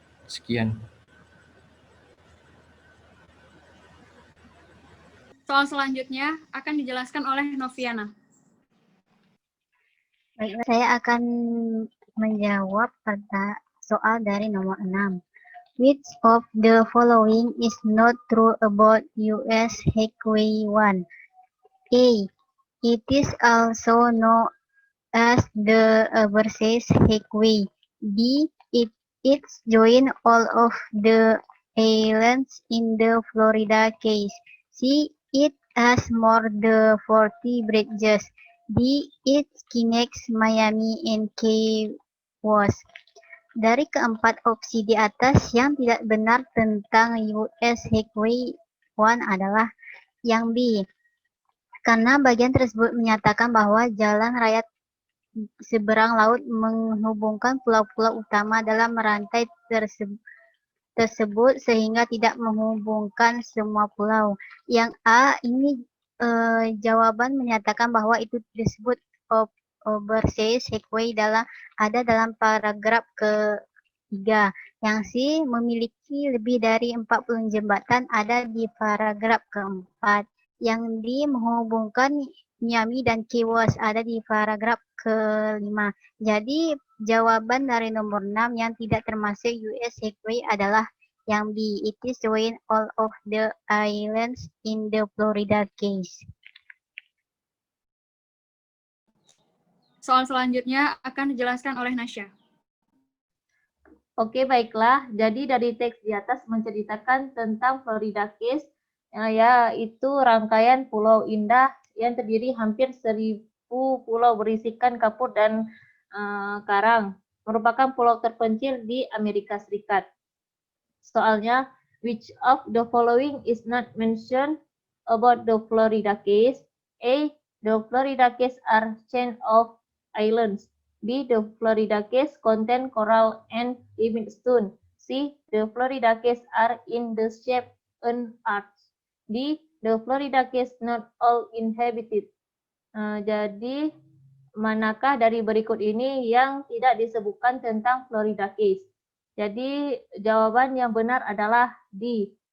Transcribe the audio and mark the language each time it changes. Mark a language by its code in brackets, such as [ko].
[id] Sekian. Soal selanjutnya akan dijelaskan oleh Noviana. Baiklah, saya akan menjawab pada soal dari nomor 6. [en] Which of the following is not true about US Highway 1? A. It is also known as the Overseas Highway. B. It's join all of the islands in the Florida case. C. It has more than 40 bridges. D. It connects Miami and Key West. [id] Dari keempat opsi di atas, yang tidak benar tentang US Highway 1 adalah yang B. Karena bagian tersebut menyatakan bahwa jalan raya seberang laut menghubungkan pulau-pulau utama dalam rantai tersebut sehingga tidak menghubungkan semua pulau. Yang A ini jawaban menyatakan bahwa itu disebut Overseas Highway ada dalam paragraf ke-3. Yang C memiliki lebih dari 40 jembatan ada di paragraf ke-4. Yang D menghubungkan Miami dan Key West ada di paragraf ke-5. Jadi jawaban dari nomor 6 yang tidak termasuk US Highway adalah yang B. [en] It is join all of the islands in the Florida case. [id] Soal selanjutnya akan dijelaskan oleh Nasya. Oke, baiklah. Jadi dari teks di atas menceritakan tentang Florida case, yaitu rangkaian pulau indah yang terdiri hampir 1.000 pulau berisikan kapur dan karang, merupakan pulau terpencil di Amerika Serikat. [en] Soalnya, which of the following is not mentioned about the Florida case? A. The Florida case are chain of islands. B. The Florida case contain coral and limestone. C. The Florida case are in the shape an arch. D. The Florida case not all inhabited. [id] Jadi manakah dari berikut ini yang tidak disebutkan tentang Florida case? Jadi jawaban yang benar adalah D.